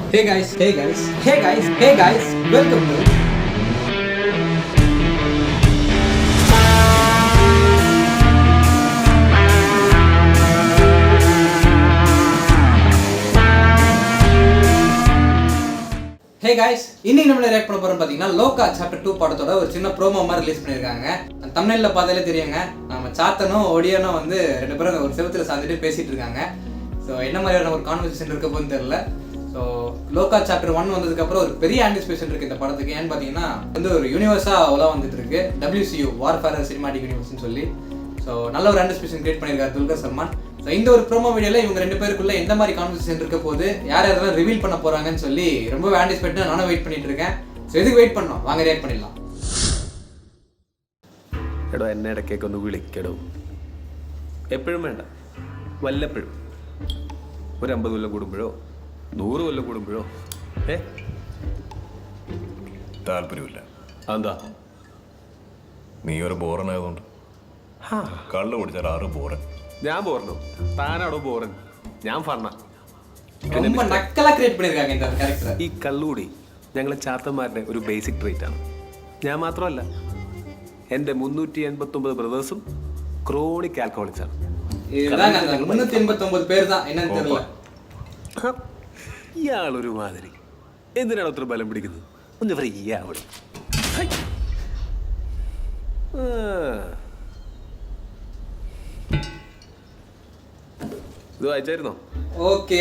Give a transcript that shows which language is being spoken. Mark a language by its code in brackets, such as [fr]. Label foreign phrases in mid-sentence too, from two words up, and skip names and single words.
[en] Hey guys, welcome to Hey guys, [ta] இன்னைக்கு நம்ம ரியாக்ட் பண்ண போறோம் பாத்தீங்கன்னா லோகா சாப்டர் 2 படத்தோட ஒரு சின்ன ப்ரோமோ மாதிரி ரிலீஸ் பண்ணிருக்காங்க. அந்த தம்ப்நெயில்ல பார்த்தாலே தெரியுங்க. நம்ம சாத்தனும் ஒடியனும் வந்து ரெண்டு பேரும் ஒரு செவத்துல சாந்திட்டு பேசிட்டு இருக்காங்க. சோ என்ன மாதிரியான ஒரு கான்வர்சேஷன் இருக்க போகுதுன்னு தெரியல. ஸோ லோகா சாப்டர் 1 வந்ததுக்கப்புறம் ஒரு பெரிய ஆன்டிசிபேஷன் இருக்குது இந்த படத்துக்கு. ஏன்னு பார்த்தீங்கன்னா வந்து ஒரு யூனிவர்ஸாக அவ்வளோ வந்துட்டு இருக்கு, WCU வார்ஃபேர் சினிமாட்டிக் யூனிவர்ஸ்னு சொல்லி. ஸோ நல்ல ஒரு [en] anticipation create [ta] பண்ணியிருக்காரு துல்கர் சல்மான். ஸோ இந்த ஒரு [en] promo video [ta] இவங்க ரெண்டு பேருக்குள்ள எந்த மாதிரி கான்வர்சேஷன் இருக்க போது, யார் யாரெல்லாம் ரிவீல் பண்ண போகிறாங்கன்னு சொல்லி ரொம்ப ஆன்டிசிபேட்டாக நானும் வெயிட் பண்ணிட்டு இருக்கேன். ஸோ எதுக்கு வெயிட் பண்ணோம், வாங்க ரியாக்ட் பண்ணிடலாம். [ml] എടോ എന്നെ ഇടയ്ക്കൊക്കെ ഒന്ന് വിളിക്കടോ. എപ്പോഴും വേണ്ട, വല്ലപ്പോഴും ഒരു 50 കൊല്ലം കൂടുമ്പോഴോ 100 കൊല്ലം കൂടുമ്പോഴോ താല്പര്യമില്ല. അതെന്താ? നീ ഒരു ബോറനായതുകൊണ്ട്. കള്ളു കുടിച്ചാൽ 6 ബോറൻ. ഞാൻ ബോറനോ? താനാടോ ബോറൻ? ഞാൻ ഫണ്ണ. [ta] ரொம்ப நக்கலா கிரியேட் பண்ணிருக்காங்க இந்த கரெக்டர். [ml] ഈ കള്ളുകൂടി ഞങ്ങളെ ചാത്തന്മാരുടെ ഒരു [en] basic trait [ml] ആണ്. ഞാൻ മാത്രമല്ല, എൻ്റെ 389 ബ്രദേഴ്സും [en] chronic alcoholics [ml] ആണ്. [ta] 389 പേര് தான் என்னன்னு தெரியல. [ml] ഇയാളൊരു മാതിരി. എന്തിനാണ് അത്ര ബലം പിടിക്കുന്നത്? ഒന്ന് ഫ്രീ ആവണം. ഇത് വായിച്ചായിരുന്നോ? ഓക്കേ,